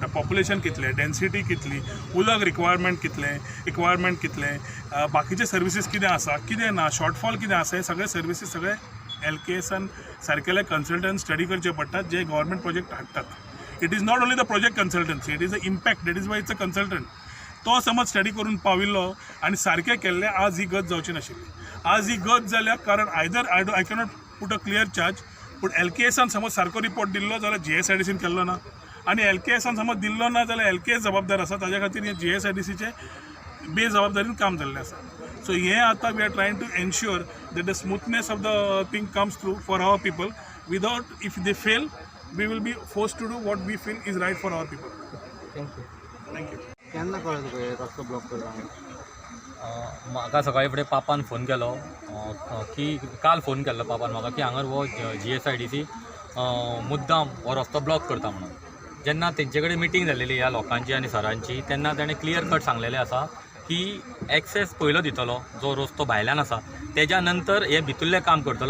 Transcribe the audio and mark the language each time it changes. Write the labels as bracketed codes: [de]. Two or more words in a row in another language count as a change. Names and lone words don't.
[kok] पॉप्युलेशन कितलें, डेन्सिटी कितली, उदक रिक्वायरमेंट कितलें, बाकीचे सर्विसीस कितें आसा कितें ना, शॉर्टफॉल कितें आसा, हे सगळे सर्विसीस सगळे LKSन सारकेले [en] consultant study [kok] करचे पडटात जे [en] government project [kok] हाडटात. [en] It is not only the project consultancy, It is the impact, that is why it's a consultant. [kok] तो समज स्टडी करून पाविल्लो आनी सारकें केल्लें आज ही गत जावची नाशिल्ली. आज ही गत जाल्या कारण [en] either I cannot put a clear charge, [kok] पूण LKSन समज सारको रिपोर्ट दिल्लो जाल्यार GSIDCन केल्लो ना आनी LKSन समज दिल्लो ना जाल्यार LKS जबाबदार आसा, ताज्या खातीर हे GSIDCचे बेजबाबदारीन काम जाल्लें आसा. [en] सो [kok] हे आतां [en] we are trying to ensure that the smoothness of the thing comes through for our people. Without if they fail we will be forced to do what we feel is right for our people. Thank you. [kok] केन्ना कळ्ळें तुका हे रस्तो ब्लॉक करता? म्हाका सकाळी फुडें पापान फोन केलो की काल फोन केल्लो पापान म्हाका की हांगर हो GSIDC मुद्दाम हो रस्तो ब्लॉक करता म्हणून. जेन्ना तेंचे कडेन मिटींग जाल्लेली ह्या लोकांची आनी सरांची, तेन्ना ताणें [en] clear cut [kok] सांगलेलें आसा की एक्सेस पयलो दितलो जो रस्तो भायल्यान आसा, तेज्या नंतर हे भितरलें काम करतलो.